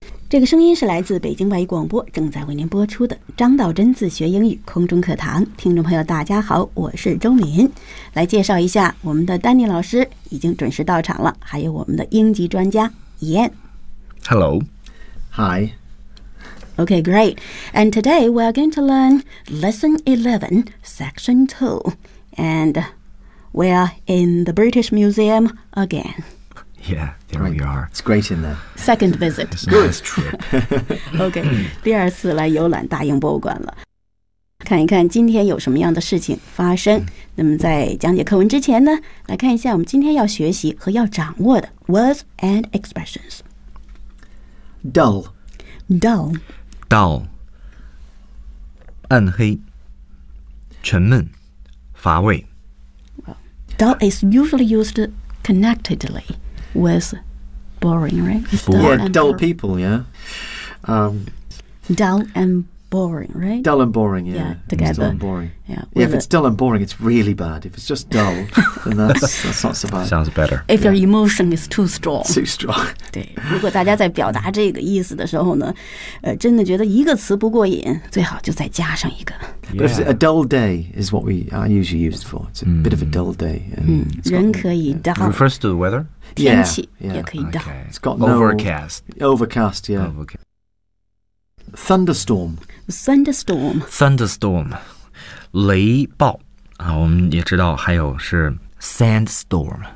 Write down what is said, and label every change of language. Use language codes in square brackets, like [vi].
[zh] 这个声音是来自北京外语广播正在为您播出的张道真自学英语空中课堂。听众朋友大家好，我是周敏。来介绍一下，我们的丹尼老师已经准时到场了，还有我们的英籍专家 Ian。 [en] Hello. Hi. Okay, great. And today we are going to learn Lesson 11, Section 2. And we are in the British Museum again. Yeah, there we are. It's great in there. Second visit. It's a nice trip. [zh] Okay, 第二次来游览大英博物馆了。看一看今天有什么样的事情发生。那么在讲解课文之前呢，来看一下我们今天要学习和要掌握的 [en] words and expressions. Dull. Dull. [zh] Dull. 暗黑沉闷乏味 [en] Dull is usually used connectedly with boring, right? Dull people, yeah. Dull and boring, right? Dull and boring, yeah. Yeah, together. Dull and boring. Yeah, if it's dull and boring, it's really bad. If it's just dull, then that's not so bad. Sounds better. If your emotion is too strong. Too strong. [zh] 对，如果大家在表达这个意思的时候呢，真的觉得一个词不过瘾，最好就再加上一个。 [en] But if a dull day is what we are usually used for. It's a bit of a dull day. [zh] 嗯，人可以 dull. [en] Refers to the weather? [zh] 天气也可以 dull. [en] It's got no... Overcast. Overcast, yeah. Thunderstorm. Thunderstorm. [zh] Thunderstorm. 雷暴、啊、我们也知道还有是 sandstorm.、